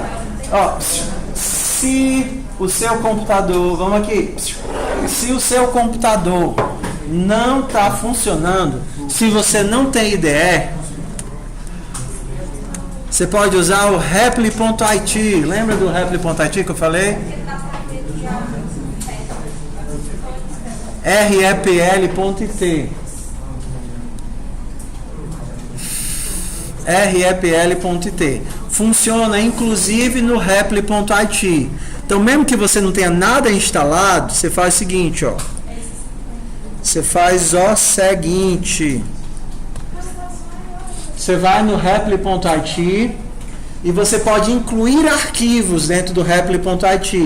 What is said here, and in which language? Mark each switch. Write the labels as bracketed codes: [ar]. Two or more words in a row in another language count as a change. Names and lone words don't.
[pt] Ó, se o seu computador, vamos aqui, se o seu computador não está funcionando, se você não tem IDE, você pode usar o repli.it. Lembra do repli.it que eu falei? repl.it. repl.it. Funciona inclusive no repli.it. Então, mesmo que você não tenha nada instalado, você faz o seguinte, ó. Você faz o seguinte. Você vai no repli.it e você pode incluir arquivos dentro do repli.it.